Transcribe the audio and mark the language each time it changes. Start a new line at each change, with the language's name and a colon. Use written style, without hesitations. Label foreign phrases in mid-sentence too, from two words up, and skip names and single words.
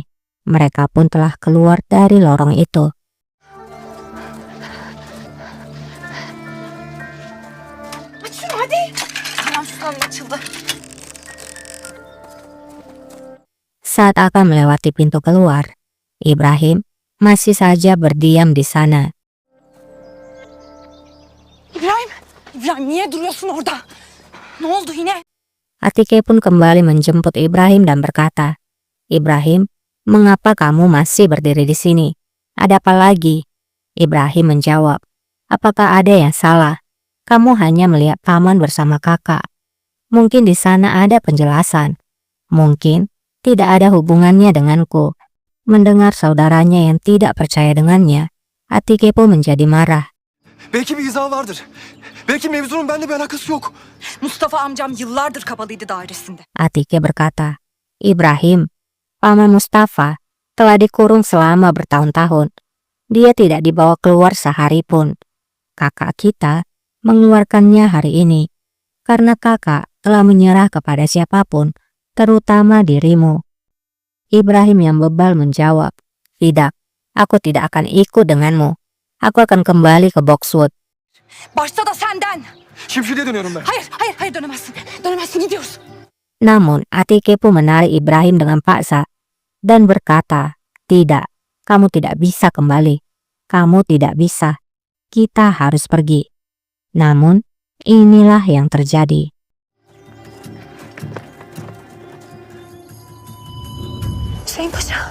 Indonesian: Mereka pun telah keluar dari lorong itu. Saat akan melewati pintu keluar, Ibrahim masih saja berdiam di sana.
Turkish: İbrahim niye duruyorsun orada? Ne oldu yine?
Indonesian: Atike pun kembali menjemput Ibrahim dan berkata, "Ibrahim, mengapa kamu masih berdiri di sini? Ada apa lagi?" Ibrahim menjawab, "Apakah ada yang salah? Kamu hanya melihat paman bersama kakak. Mungkin di sana ada penjelasan. Mungkin tidak ada hubungannya denganku." Mendengar saudaranya yang tidak percaya dengannya, Atike pun menjadi marah.
Turkish: Belki bir izah vardır. Belki mevzunun benimle bir alakası yok. Mustafa amcam yıllardır kapalıydı dairesinde.
Indonesian: Atike berkata, "Ibrahim, paman Mustafa telah dikurung selama bertahun-tahun. Dia tidak dibawa keluar sehari pun. Kakak kita mengeluarkannya hari ini, karena kakak telah menyerah kepada siapapun, terutama dirimu." Ibrahim yang bebal menjawab, "Tidak, aku tidak akan ikut denganmu. Aku akan kembali ke Boxwood."
Turkish: Başta da senden. Şimşirliğe dönüyorum ben. Hayır dönemezsin. Dönemezsin, gidiyoruz.
Indonesian: Namun Atike pun menarik Ibrahim dengan paksa dan berkata, "Tidak, kamu tidak bisa kembali. Kamu tidak bisa. Kita harus pergi." Namun inilah yang terjadi. Hüseyin Paşa.